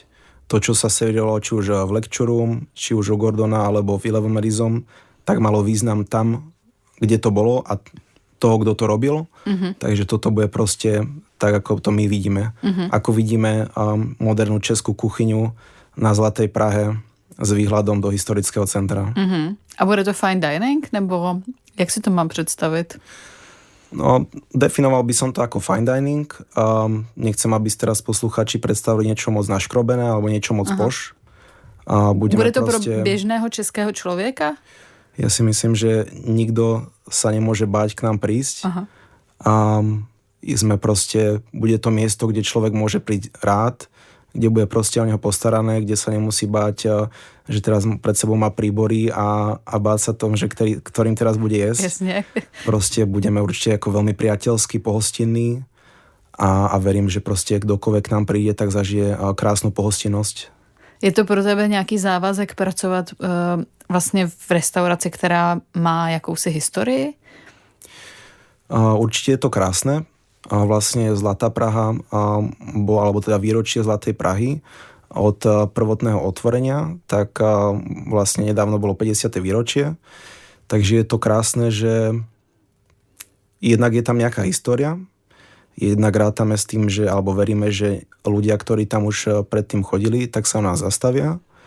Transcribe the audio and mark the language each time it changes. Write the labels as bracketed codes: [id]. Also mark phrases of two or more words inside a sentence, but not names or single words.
[sk] To, čo sa serilo či už v Lecture Room, či už u Gordona alebo v Eleven Madison, tak malo význam tam, kde to bolo a toho, kto to robil. Takže toto bude proste tak, ako to my vidíme. Ako vidíme modernú českú kuchyňu na Zlatej Prahe s výhľadom do historického centra. A bude to [en] fine dining, [cs] nebo jak si to mám představit? [sk] No, definoval by som to ako [en] fine dining. [sk] Nechcem, aby si teraz posluchači predstavili niečo moc naškrobené alebo niečo moc poš. [cs] Bude to pro běžného českého člověka? [sk] Ja si myslím, že nikto sa nemôže báť k nám prísť. Sme proste, bude to miesto, kde človek môže prísť rád, kde bude proste o neho postarané, kde sa nemusí báť, že teraz pred sebou má príbory a báť sa tom, že ktorým teraz bude jesť. Jasne. Proste budeme určite ako veľmi priateľský, pohostinní a verím, že proste kdokoľvek k nám príde, tak zažije krásnu pohostinnosť. [cs] Je to pro tebe nějaký závazek pracovat vlastně v restauraci, která má jakousi historii? [sk] Určite je to krásne. Vlastne Zlatá Praha, alebo teda výročie Zlatej Prahy od prvotného otvorenia, tak vlastne nedávno bolo 50. výročie. Takže je to krásne, že jednak je tam nejaká história, jednak rátame s tým, že, alebo veríme, že ľudia, ktorí tam už predtým chodili, tak sa u nás zastavia.